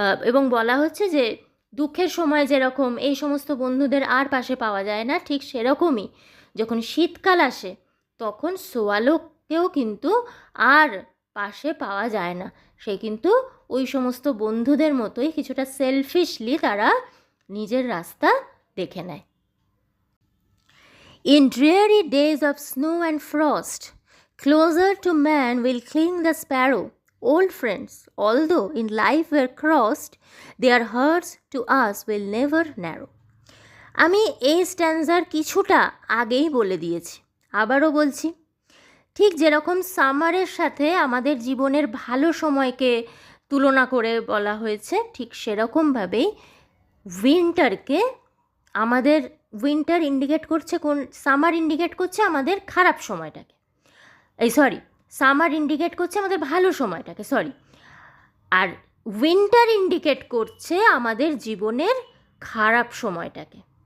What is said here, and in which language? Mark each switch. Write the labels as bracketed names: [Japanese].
[Bangla] এবং বলা হচ্ছে যে দুঃখের সময় যেরকম এই সমস্ত বন্ধুদের আর পাশে পাওয়া যায় না, ঠিক সেরকমই যখন শীতকাল আসে তখন সোয়ালোকেও কিন্তু আর পাশে পাওয়া যায় না, সে কিন্তু ওই সমস্ত বন্ধুদের মতোই কিছুটা সেলফিশলি তারা নিজের রাস্তা দেখে নেয়। [English] In dreary days of snow and frost, closer to man will cling the sparrow. Old friends, although in life were crossed, their hearts to us will never narrow. [Bangla] আমি এই স্ট্যান্জার কিছুটা আগেই বলে দিয়েছি, আবারও বলছি। ঠিক যেরকম সামারের সাথে আমাদের জীবনের ভালো সময়কে তুলনা করে বলা হয়েছে, ঠিক সেরকমভাবেই উইন্টারকে আমাদের উইন্টার ইন্ডিকেট করছে কোন, সামার ইন্ডিকেট করছে আমাদের খারাপ সময়টাকে, সামার ইন্ডিকেট করছে আমাদের ভালো সময়টাকে, আর উইন্টার ইন্ডিকেট করছে আমাদের জীবনের খারাপ সময়টাকে।